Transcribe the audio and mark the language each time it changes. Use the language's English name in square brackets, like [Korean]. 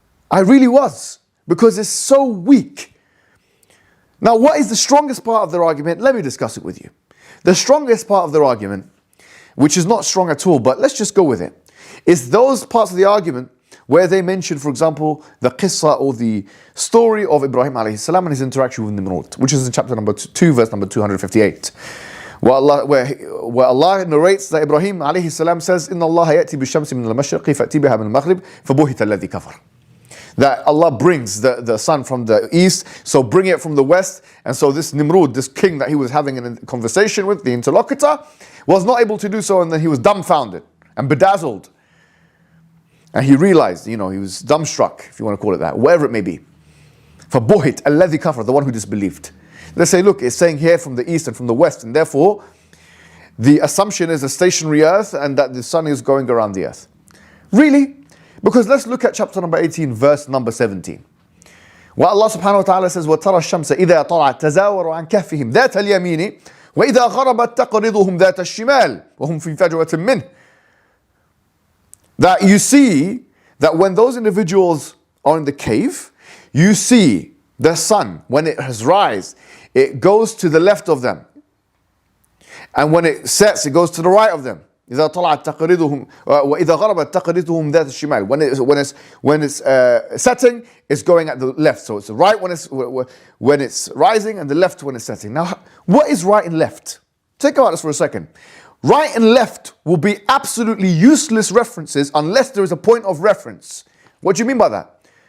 [English] I really was, because it's so weak. Now, what is the strongest part of their argument? Let me discuss it with you. The strongest part of their argument, which is not strong at all, but let's just go with it, is those parts of the argument where they mention, for example, the qissa, or the story of Ibrahim alayhi salam and his interaction with Nimrod, which is in chapter number 2, verse number 258. where Allah narrates that Ibrahim alayhi salam says, [Arabic] إِنَّ اللَّهَ يَأْتِي بِالشَّمْسِ مِنَ الْمَشْرِقِ فَأْتِي بِهَا مِنَ الْمَغْرِبِ فَبُهِتَ الَّذِي كَفَرَ. [English] That Allah brings the sun from the east, so bring it from the west. And so this Nimrud, this king that he was having a conversation with, the interlocutor, was not able to do so, and then he was dumbfounded and bedazzled. And he realized, he was dumbstruck, if you want to call it that, whatever it may be. [Arabic] فَبُهِتَ الَّذِي كَفَرَ, [English] the one who disbelieved. They say, look, it's saying here from the east and from the west, and therefore the assumption is a stationary earth and that the sun is going around the earth. Really? Because let's look at chapter number 18, verse number 17. Where Allah subhanahu wa ta'ala says, [Arabic] وَتَرَى الشَّمْسَ إِذَا طَلَعَتْ تَزَاوَرُ عَنْ كَهْفِهِمْ ذَاتَ الْيَمِينِ وَإِذَا غَرَبَتْ تَقْرِضُهُمْ ذَاتَ الشِّمَالِ وَهُمْ فِي فَجْوَةٍ مِّنْهِ. [English] That you see that when those individuals are in the cave, you see the sun, when it has rise, it goes to the left of them. And when it sets, it goes to the right of them. [Arabic] إذا طلعت تقرضهم وإذا غربت تقرضهم ذات الشمال. [English] When it's setting, it's going at the left. So it's the right when it's rising and the left when it's setting. Now, what is right and left? Think about this for a second. Right and left will be absolutely useless references unless there is a point of reference. What do you mean by that?